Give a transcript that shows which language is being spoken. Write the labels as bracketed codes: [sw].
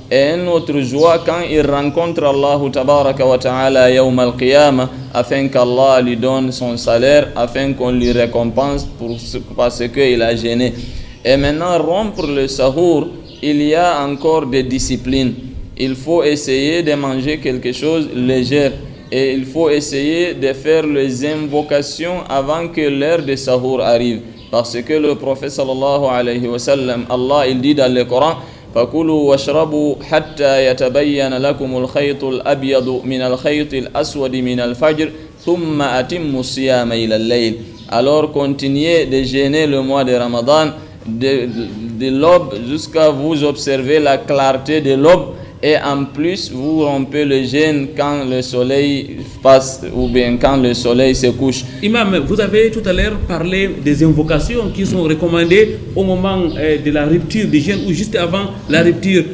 [fr] Et une autre joie quand il rencontre Allah tabaraka wa ta'ala yawm al-qiyamah, afin qu'Allah lui donne son salaire, afin qu'on lui récompense parce qu'il a jeûné. Et maintenant, rompre le sahour, il y a encore des disciplines. Il faut essayer de manger quelque chose de léger. Et il faut essayer de faire les invocations avant que l'heure de sahour arrive. Parce que le prophète sallallahu alayhi wa sallam, Allah il dit dans le Coran, [ar] فَكُلُوا وَاشْرَبُوا حَتَّى يَتَبَيَّنَ لَكُمُ الْخَيْطُ الْأَبْيَضُ مِنَ الْخَيْطِ الْأَسْوَدِ مِنَ الْفَجْرِ ثُمَّ أَتِمُّوا الصِّيَامَ إِلَى اللَّيْلِ. [fr] Alors continuez de jeûner le mois de Ramadan de l'aube jusqu'à vous observer la clarté de l'aube. Et en plus, vous rompez le jeûne quand le soleil passe ou bien quand le soleil se couche. Imam, vous avez tout à l'heure parlé des invocations qui sont recommandées au moment de la rupture du jeûne ou juste avant la rupture.